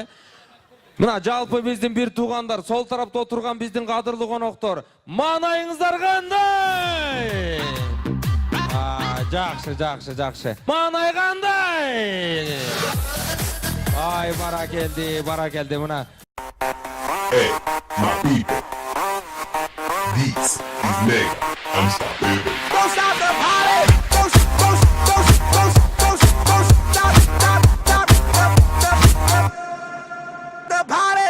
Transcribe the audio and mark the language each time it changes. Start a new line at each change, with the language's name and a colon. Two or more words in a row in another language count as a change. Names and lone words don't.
Kyrgyz: Мына жалпы биздин бир туугандар, сол тарапта отурган биздин кадырлуу коноктор. Маанайыңыздар кандай? Жакшы. Маанай кандай? Ай, бара келди мына.
English: Hey, my people. This is Mega. I'm stop baby. Don't stop the party. Don't stop the party.